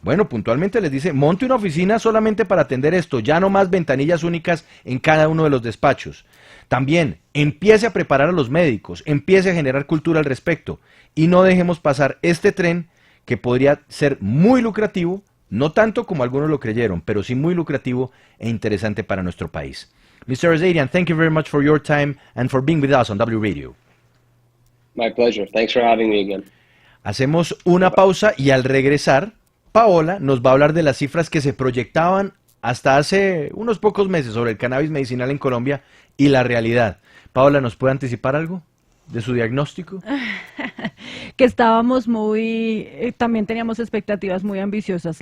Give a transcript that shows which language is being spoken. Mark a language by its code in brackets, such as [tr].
[es] Bueno, puntualmente les dice, monte una oficina solamente para atender esto, ya no más ventanillas únicas en cada uno de los despachos. También, empiece a preparar a los médicos, empiece a generar cultura al respecto, y no dejemos pasar este tren que podría ser muy lucrativo, no tanto como algunos lo creyeron, pero sí muy lucrativo e interesante para nuestro país. [en] Mr. Azarian, thank you very much for your time and for being with us on W Radio. My pleasure. Thanks for having me again. [es] Hacemos una pausa y al regresar, Paola nos va a hablar de las cifras que se proyectaban hasta hace unos pocos meses sobre el cannabis medicinal en Colombia y la realidad. Paola, ¿nos puede anticipar algo de su diagnóstico? Que estábamos también teníamos expectativas muy ambiciosas.